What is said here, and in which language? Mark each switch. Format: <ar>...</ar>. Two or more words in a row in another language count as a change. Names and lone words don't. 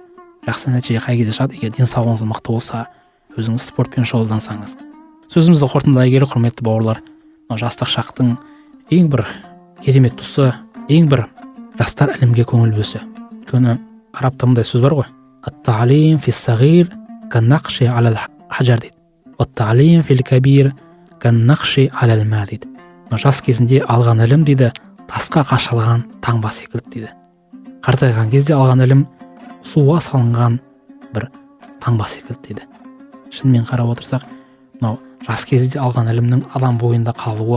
<kk>Жақсы нәтиже қай кезде шығады? Егер денсаулығыңыз мықты болса, өзіңіз спортпен шұғылдансаңыз. Сөзімізді қорытындылай келе, құрметті бауырлар, жастық шақтың ең бір керемет тұсы, ең бір жастар ілімге көңіл бөлсе. Өйткені арабта мындай сөз бар ғой:</kk> <ar>التعليم في الصغير كالنقش على الحجر</ar> <kk>дейді.</kk> <ar>التعليم في الكبير كالنقش على الماء дейді.</ar> <kk>Жас кезінде алған ілім дейді, тасқа қашалған таңба секілді дейді. Қартайған кезде алған ілім суға салынған бір таңба секілді дейді. Шынымен қарап отырсақ, мынау жас кезде алған ілімнің адам бойында қалуы.</kk>